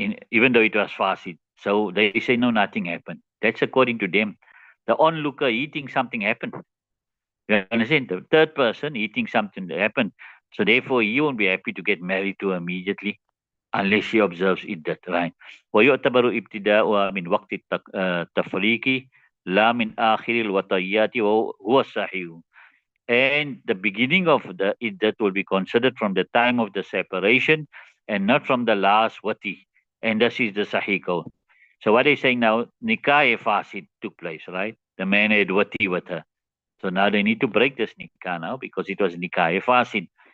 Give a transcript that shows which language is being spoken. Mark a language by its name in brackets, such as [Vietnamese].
[English] Even though it was fasid. So they say, no, nothing happened. That's according to them. The onlooker, he thinks something happened. You understand? The third person, he thinks something happened. So therefore, he won't be happy to get married to her immediately unless she observes iddat, right? [Arabic] ويعتبر ابتداؤها من وقت التفريق لا من آخر الوطيات وهو الصحيح. [English] And the beginning of the iddat will be considered from the time of the separation and not from the last wati. And this is the sahih qawl. So what they're saying now, nikah fasid took place, right? The man had wati with her. So now they need to break this nikah now because it was nikah fasid.